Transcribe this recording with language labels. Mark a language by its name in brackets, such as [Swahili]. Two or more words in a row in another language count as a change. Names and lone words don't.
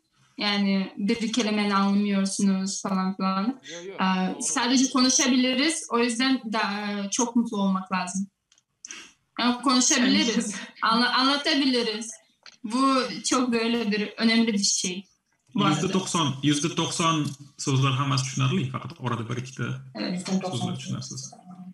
[Turkish] Yani bir kelimeni anlamıyorsunuz falan filan. Yok, sadece konuşabiliriz. O yüzden çok mutlu olmak lazım. Yani konuşabiliriz. Anlatabiliriz. Bu çok böyle bir önemli bir şey. [Uzbek] %90 sözler hammasi tushunarli, faqat orada bir ikkita so'zlar tushunarsiz.